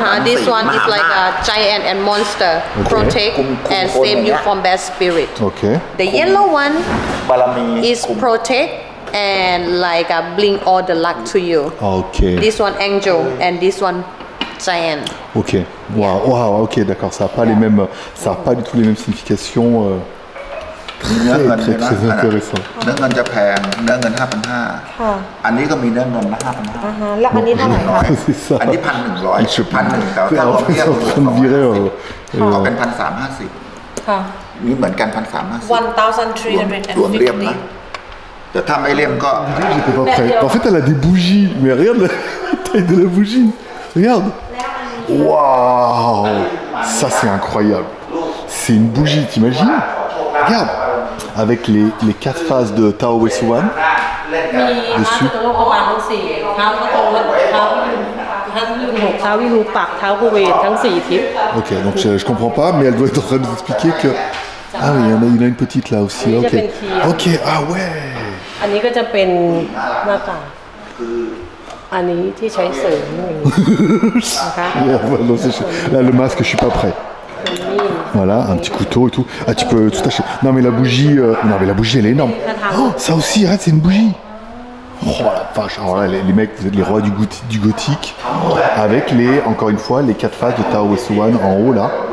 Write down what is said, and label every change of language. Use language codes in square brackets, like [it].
[en] this one is like a giant and monster Okay. protect and save you from bad spirit Ok. the yellow one [th] บารมี [en] is protect and like bring all the luck to you Ok. this one angel and this one giant [fr] Ok. Waouh, waouh, ok, d'accord. Ça n'a pas les mêmes, ça a pas du tout les mêmes significations. [th] มีเนื้อเงิน [fr] Très, très, très intéressant. [th] เนื้อเงินจะแพงเนื้อเงิน 5,500 อันนี้ก็มีเนื้อเงินนะ 5,500 แล้วอันนี้เท่าไหร่คะ [fr] C'est ça. [th] อันนี้ 1,100 [fr] Je sais pas. [th] 1,100แต่ถ้า [fr] En [th] เรา [fr] fait, [th] เทียบ [fr] c'est en train de virer. [th] เอาเป็น 1,350 ค่ะ นี่เหมือนกัน 1,350 รวมเลี่ยมนะ แต่ถ้าไม่เลี่ยมก็ [fr] J'étais pas prêt. En fait, elle a des bougies. Mais regarde la taille de la bougie. Regarde. Waouh. Ça, c'est incroyable. C'est une bougie, t'imagines? Regarde. Avec les 4 phases de Tao Wei Suan. [th] มีพระจุลโลกบาลทั้งสี่เท้าพระโตและเท้าวิรุณหกเท้าวิรูปักษ์เท้ากุเวนทั้งสี่ทิศ [fr] Ok, donc je comprends pas, mais elle doit être en train de nous expliquer que... Ah oui, il a une petite là aussi. Ok. Ok, ah ouais. [th] อันนี้ก็จะเป็นหน้ากากอันนี้ที่ใช้เสริมอย่างนี้นะคะ [fr] Yeah, non, là, le masque, je suis pas prêt. Voilà, un petit couteau et tout. Ah, tu peux tout acheter. Non, mais la bougie, non, mais la bougie, elle est énorme. Oh, ça aussi, arrête, c'est une bougie. Oh la vache. Alors là, les mecs, vous êtes les rois du gothique. Avec encore une fois, les 4 phases de Tao Wei Suan en haut là.